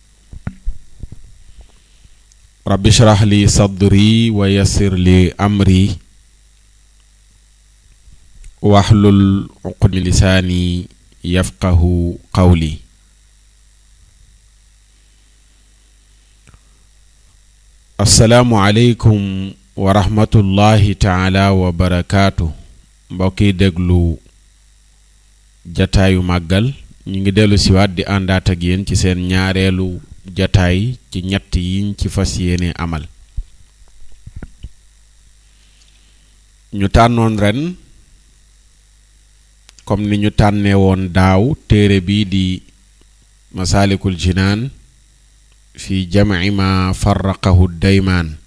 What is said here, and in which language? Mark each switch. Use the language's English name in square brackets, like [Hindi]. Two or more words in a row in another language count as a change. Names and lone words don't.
[Arabic] رب اشرح لي صدري ويسر لي أمري واحلل عقدة من لساني يفقه قولي. السلام عليكم ورحمة الله تعالى وبركاته. [Wolof] mbokki déglu jataayu màggal ñu ngi dellu siwaat di àndaat ak yéen ci seen ñaareelu jataay ci ñett yiñ ci fas yéene amal. ñu tànnoon ren comme ni ñu tànnee woon daaw téere bii di masaalikul jinaan fi jam'i ma farraqahu daymaan,